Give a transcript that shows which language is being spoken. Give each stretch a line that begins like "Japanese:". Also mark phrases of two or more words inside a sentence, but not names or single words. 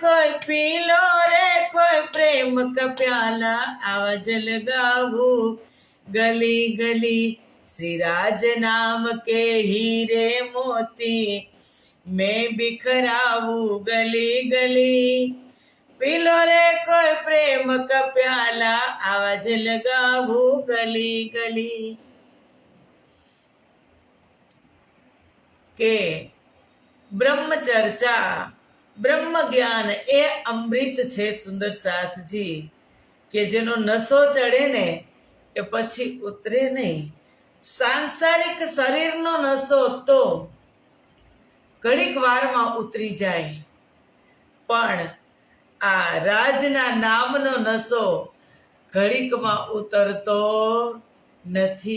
Hindi: कोई प्रेम का प्याला आवाज लगाऊं गली गली, श्री राज नाम के हीरे मोती मैं बिखराऊं गली गली, पी लो रे कोई प्रेम का प्याला आवाज लगाऊं गली गली.
Gujarati: કે બ્રહ્મ ચર્ચા, બ્રહ્મ જ્ઞાન એ અમૃત છે સુંદર સાથજી, કે જેનો નશો ચડે ને એ પછી ઉતરે નહીં. સાંસારિક શરીરનો નશો તો ઘડીક વારમાં ઉતરી જાય, પણ આ રાજના નામનો નશો ઘડીકમાં ઉતરતો નથી.